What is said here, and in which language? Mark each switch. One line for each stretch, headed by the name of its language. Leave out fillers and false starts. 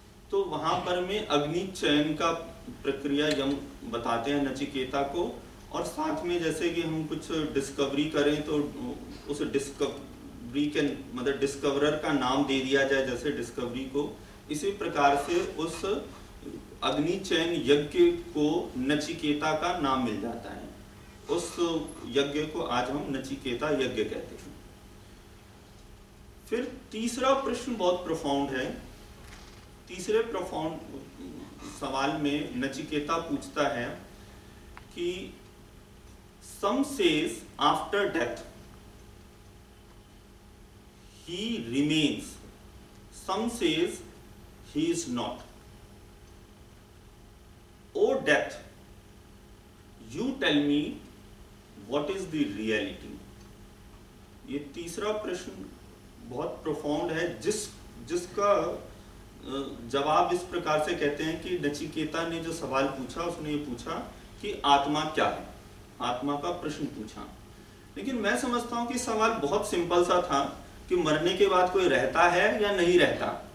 Hindi: तो वहां पर में अग्नि चयन का प्रक्रिया यम बताते हैं नचिकेता को, और साथ में जैसे कि हम कुछ डिस्कवरी करें तो उस डिस्कवरी के मतलब डिस्कवरर का नाम दे दिया जाए, जैसे डिस्कवरी को, इसी प्रकार से उस अग्नि चयन यज्ञ को नचिकेता का नाम मिल जाता है। उस यज्ञ को आज हम नचिकेता यज्ञ कहते हैं। फिर तीसरा प्रश्न बहुत प्रोफाउंड है। तीसरे प्रोफाउंड सवाल में नचिकेता पूछता है कि
English: some says after death he remains, some says he is not. O death, you tell me what is the reality?
Hindi: ये तीसरा प्रश्न बहुत प्रोफाउंड है, जिसका जवाब इस प्रकार से कहते हैं कि नचिकेता ने जो सवाल पूछा, उसने ये पूछा कि आत्मा क्या है, आत्मा का प्रश्न पूछा। लेकिन मैं समझता हूं कि सवाल बहुत सिंपल सा था कि मरने के बाद कोई रहता है या नहीं रहता।